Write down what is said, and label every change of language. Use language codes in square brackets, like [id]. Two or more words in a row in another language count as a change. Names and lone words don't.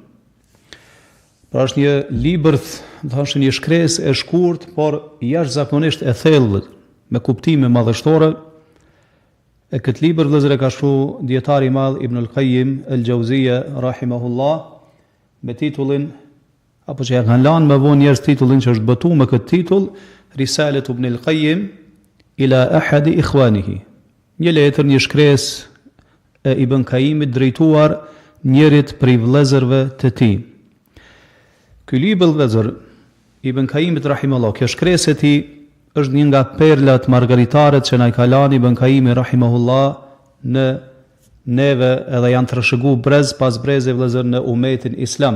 [sq] Pra është një libër, do të thonë një shkresë e shkurt, por jashtëzakonisht e thellë, me kuptime madhështore. E këtë libër, vëllezër, e ka shkruar dietari i madh Ibn al-Qayyim al-Jauziyja rahimahullah, me titullin, apo që ja kanë lanë më vonë njerëz titullin që është botuar me këtë titull, Risalet Ibn al-Qayyim ila ahadi ikhwanihi. Një letër, një shkresë e Ibn Qayyimit drejtuar njërit prej vëllezërve të tij. Ky libër, vëllezër, Ibn Qayyimit rahimahullah, kjo shkresë e tij është një nga perlat margaritaret që na i ka lënë Ibn Qayyimi rahimahullah në neve, edhe janë trashëguar brez pas breze, vëllezër, në umetin islam.